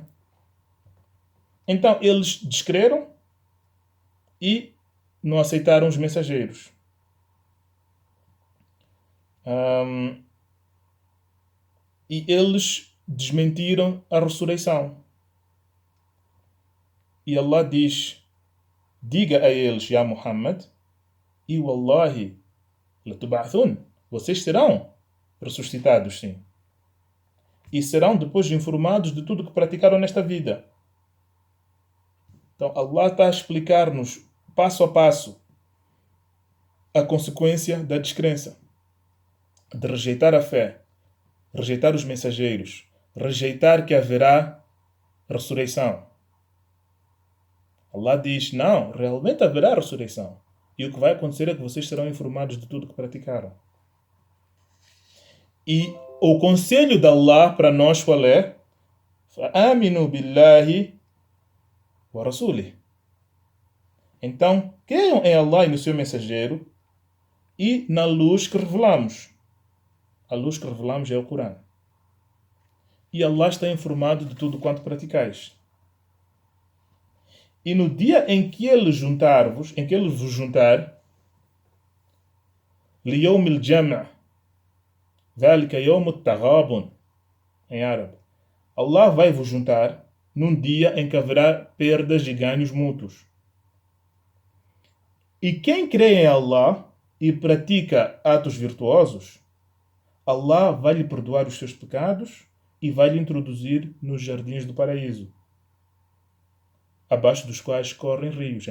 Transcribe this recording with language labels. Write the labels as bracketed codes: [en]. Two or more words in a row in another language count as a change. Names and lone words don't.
[pt] Então eles descreram e não aceitaram os mensageiros. E eles desmentiram a ressurreição. E Allah diz, diga a eles, [ar] يا محمد, e والله لتبعثن, [pt] vocês serão ressuscitados, sim. E serão depois informados de tudo que praticaram nesta vida. Então Allah está a explicar-nos, passo a passo, a consequência da descrença, de rejeitar a fé, rejeitar os mensageiros, rejeitar que haverá ressurreição. Allah diz, não, realmente haverá ressurreição. E o que vai acontecer é que vocês serão informados de tudo que praticaram. E o conselho de Allah para nós qual é? [ar] آمنوا بالله ورسوله. [pt] Então, creiam em Allah e no seu mensageiro e na luz que revelamos. A luz que revelamos é o Corão. E Allah está informado de tudo quanto praticais. E no dia em que Ele vos juntar, [ar] ليوم الجمع ذلك يوم التغابن, [pt] em árabe. Allah vai vos juntar num dia em que haverá perdas e ganhos mútuos. E quem crê em Allah e pratica atos virtuosos, Allah vai lhe perdoar os seus pecados e vai lhe introduzir nos jardins do paraíso, abaixo dos quais correm rios.